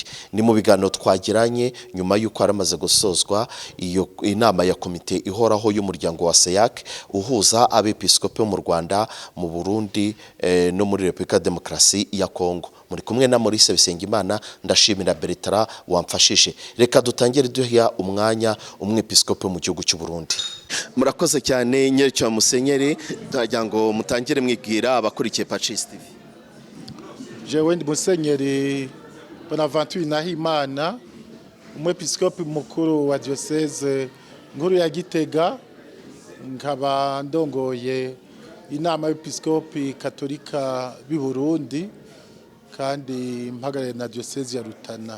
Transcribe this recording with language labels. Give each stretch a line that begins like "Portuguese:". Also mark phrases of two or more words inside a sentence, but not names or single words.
Kinyarwanda: Ni mu biganiro twagiranye nyuma y'uko aramaze gusozwa iyo inama ya komite ihoraho y'umuryango wa SEAC uhuza abepiskopi bo mu Rwanda, mu Burundi no muri Repubulika Demokarasi ya Kongo. Muri kumwe na Maurice Bisengimana, ndashimira Bertrand wamfashije. Reka dutangire duha umwanya umwepiskopi mu gihugu cy'u Burundi. Murakoze cyane Nyerecywa Musenyeri, ndagira ngo mutangire mwibwira abakurikiye Pacis TV.
Rundi: Jewe ndi Musenyeri Bonaventure Nahimana, umwepiskopi mukuru wa diocese nkuru ya Gitega, nkaba ndongoye inama y'episkopi katolika b'i Burundi kandi mpagarariye na diocese ya Rutana.